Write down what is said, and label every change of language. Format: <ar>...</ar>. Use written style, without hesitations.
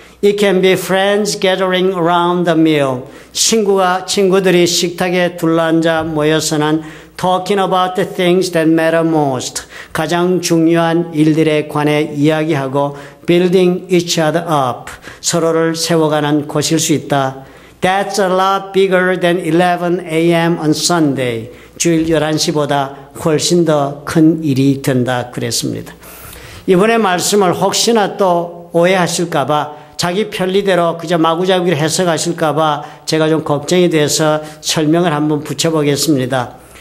<en>It can be friends gathering around the meal. 친구들이 식탁에 둘러앉아 모여서는 talking about the things that matter most.</en> <ko>가장 중요한 일들에 관해 이야기하고 building each other up. 서로를 세워가는 곳일 수 있다.</ko> <en>That's a lot bigger than 11 a.m. on Sunday.</en> <ko>주일 11시보다 훨씬 더 큰 일이 된다 그랬습니다. 이번의 말씀을 혹시나 또 오해하실까봐 자기 편리대로 그저 마구잡이로 해석하실까봐 제가 좀 걱정이 돼서 설명을 한번 붙여보겠습니다.</ko>